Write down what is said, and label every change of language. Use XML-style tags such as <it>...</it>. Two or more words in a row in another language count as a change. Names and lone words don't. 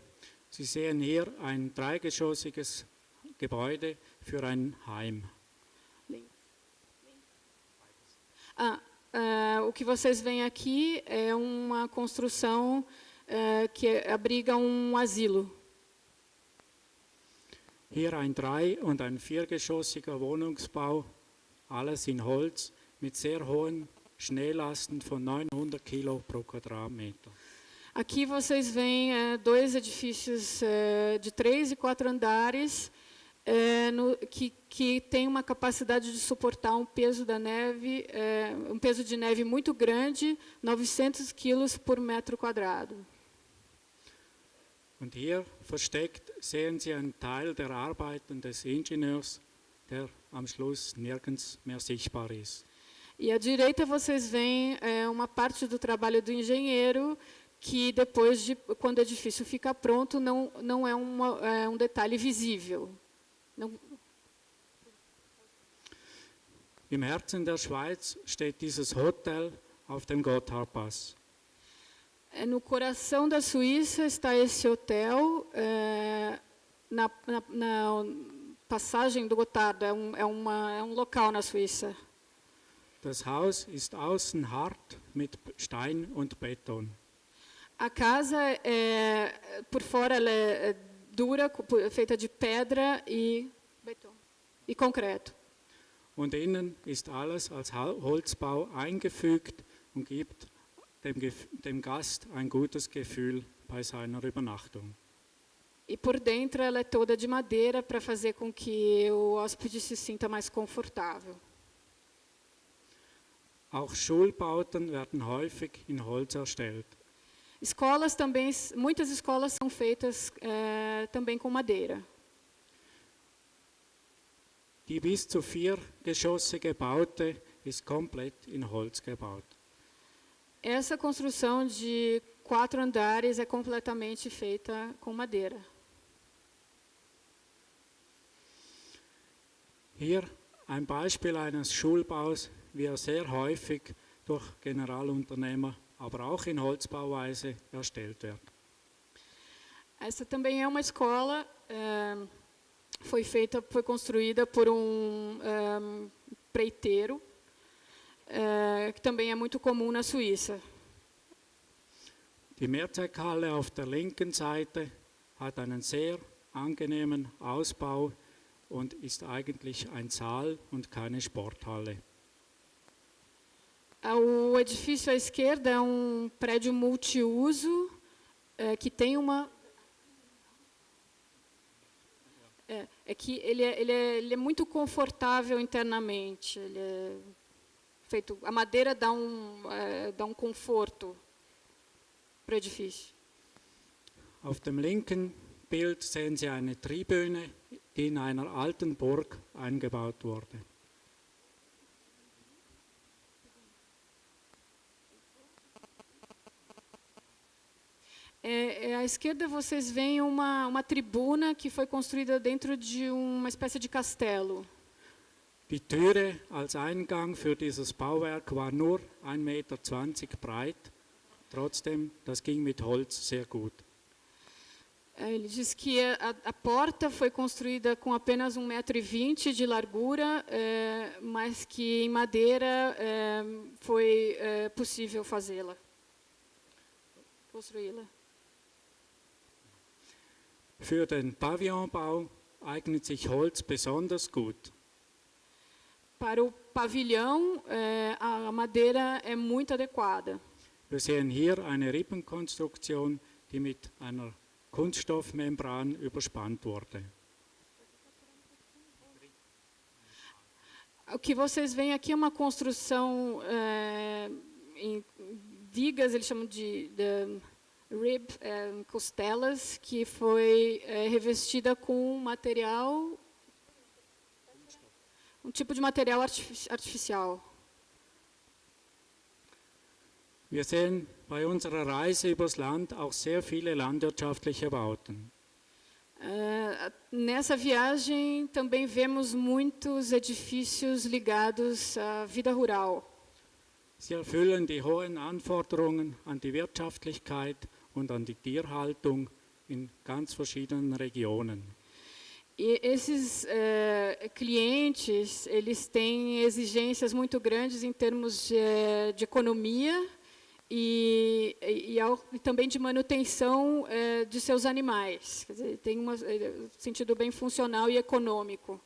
<de>Sie sehen hier ein dreigeschossiges Gebäude für ein Heim.</de> <pt>O que vocês veem aqui é uma construção que abriga um asilo.</pt> <de>Hier ein drei- und ein viergeschossiger Wohnungsbau, alles in Holz mit sehr hohen Schneelasten von 900 Kilo pro Quadratmeter.</de> <pt>Aqui vocês veem dois edifícios de 3 e 4 andares que tem uma capacidade de suportar um peso de neve muito grande, 900 quilos por metro quadrado.</pt> <de>Und hier versteckt sehen Sie einen Teil der Arbeiten des Ingenieurs, der am Schluss nirgends mehr sichtbar ist.</de> <pt>E à direita vocês veem uma parte do trabalho do engenheiro que depois quando o edifício fica pronto, não é um detalhe visível.</pt> <de>Im Herzen der Schweiz steht dieses Hotel auf dem Gotthardpass.</de> <pt>No coração da Suíça está esse hotel, na passagem do Gotthard, é um local na Suíça.</pt> <de>Das Haus ist außen hart mit Stein und Beton.</de> <pt>A casa, por fora, ela é dura, feita de pedra e beton e concreto.</pt> <de>Und innen ist alles als Holzbau eingefügt und gibt dem Gast ein gutes Gefühl bei seiner Übernachtung.</de> <pt>E por dentro ela é toda de madeira para fazer com que o hóspede se sinta mais confortável.</pt> <de>Auch Schulbauten werden häufig in Holz erstellt.</de> <pt>Escolas também, muitas escolas são feitas também com madeira.</pt> <de>Die bis zu 4-geschossige Baute ist komplett in Holz gebaut.</de> <pt>Essa construção de 4 andares é completamente feita com madeira.</pt> <de>Hier ein Beispiel eines Schulbaus, wie er sehr häufig durch Generalunternehmer, aber auch in Holzbauweise erstellt wird.</de> <pt>Essa também é uma escola, foi construída por preiteiro, que também é muito comum na Suíça.</pt> <de>Die Mehrzweckhalle auf der linken Seite hat einen sehr angenehmen Ausbau und ist eigentlich ein Saal und keine Sporthalle.</de> <pt>O edifício à esquerda é um prédio multiuso que tem uma... que ele é muito confortável internamente. Ele é feito, a madeira dá um conforto para o edifício.</pt> <de>Auf dem linken Bild sehen Sie eine Tribüne, die in einer alten Burg eingebaut wurde.</de> <pt>À esquerda vocês veem uma tribuna que foi construída dentro de uma espécie de castelo.</pt> <de>Die Türe als Eingang für dieses Bauwerk war nur 1,20 Meter breit. Trotzdem, das ging mit Holz sehr gut.</de> <pt>Ele diz que a porta foi construída com apenas 1,20 m de largura, mas que em madeira foi possível fazê-la, construí-la.</pt> <de>Für den Pavillonbau eignet sich Holz besonders gut.</de> <pt>Para o pavilhão, a madeira é muito adequada.</pt> <de>Wir sehen hier eine Rippenkonstruktion, die mit einer Kunststoffmembran überspannt wurde.</de> <pt>O que vocês veem aqui é uma construção em vigas, eles chamam de rib, costelas, que foi revestida com material, um tipo de material artificial.</pt> <de>Wir sehen bei unserer Reise übers Land auch sehr viele landwirtschaftliche Bauten.</de> <pt>Nessa viagem também vemos muitos edifícios ligados à vida rural.</pt> <de>Sie erfüllen die hohen Anforderungen an die Wirtschaftlichkeit und an die Tierhaltung in ganz verschiedenen Regionen.</de> <pt>E esses clientes, eles têm exigências muito grandes em termos de economia e também de manutenção de seus animais. Quer dizer, tem um sentido bem funcional e econômico.</pt>